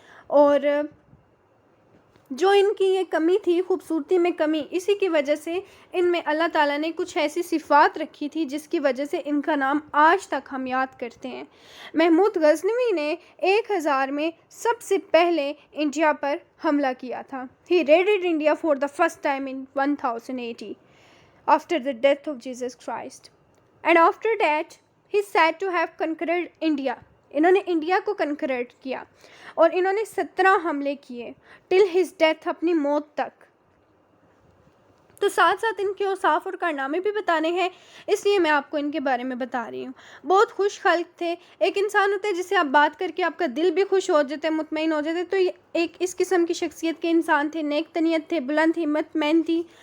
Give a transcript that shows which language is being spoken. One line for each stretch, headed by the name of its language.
Urdu: اور جو ان کی یہ کمی تھی، خوبصورتی میں کمی، اسی کی وجہ سے ان میں اللہ تعالیٰ نے کچھ ایسی صفات رکھی تھی جس کی وجہ سے ان کا نام آج تک ہم یاد کرتے ہیں. محمود غزنوی نے 1000 میں سب سے پہلے انڈیا پر حملہ کیا تھا.
English: He raided India for the first time in 1080 after the death of Jesus Christ. And after that, he is said to have conquered India.
Urdu: انہوں نے انڈیا کو کنکریٹ کیا اور انہوں نے 17 حملے کیے
English: till his death,
Urdu: اپنی موت تک. تو ساتھ ساتھ ان کے اوصاف اور کارنامے بھی بتانے ہیں، اس لیے میں آپ کو ان کے بارے میں بتا رہی ہوں. بہت خوش خلق تھے. ایک انسان ہوتا ہے جسے آپ بات کر کے آپ کا دل بھی خوش ہو جاتا ہے، مطمئن ہو جاتا ہے. تو یہ ایک اس قسم کی شخصیت کے انسان تھے، نیک طنیت تھے، بلند ہمت مین تھی.